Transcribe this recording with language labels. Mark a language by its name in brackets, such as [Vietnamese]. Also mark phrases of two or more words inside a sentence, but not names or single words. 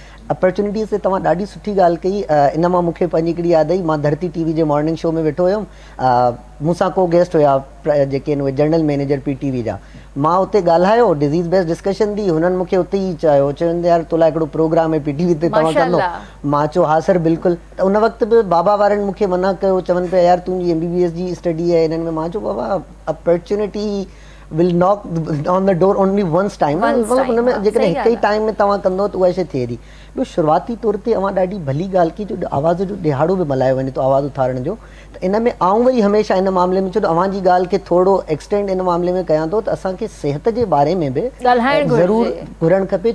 [Sindhi] अपॉर्चुनिटीज़ ते तव्हां ॾाढी सुठी ॻाल्हि कई। इन मां मूंखे पंहिंजी हिकिड़ी यादि आई, मां धरती TV जे [English] morning show [Sindhi] में वेठो हुयुमि, मूंसां को गेस्ट हुया जेके आहिनि उहे [English] general manager [Sindhi] PTV जा। मां उते ॻाल्हायो, [English] disease based discussion [Sindhi] थी, हुननि मूंखे उते ई चयो, चवंदे यार तोला हिकिड़ो प्रोग्राम आहे PTV ते तव्हां कंदो? मां चयो हा सर बिल्कुलु। त उन वक़्तु बि बाबा वारनि मूंखे मना कयो, चवनि पिया यार तुंहिंजी MBBS जी स्टडी आहे हिननि में। मां चयो बाबा [English] opportunity will knock on the door only once time, [Sindhi] मतिलबु हुन में जेकॾहिं हिकु ई टाइम में तव्हां कंदो त उहा शइ थिए थी। ॿियो शुरूआती तौर ते अवां ॾाढी भली ॻाल्हि की जो आवाज़ जो ॾिहाड़ो बि मल्हायो वञे थो आवाज़ उथारण जो, त इन में आउं वरी हमेशह इन मामले में छो त अवां जी ॻाल्हि खे थोरो एक्सटेंड इन मामले में कयां थो त असांखे सिहत जे बारे में बि ज़रूरु घुरणु खपे।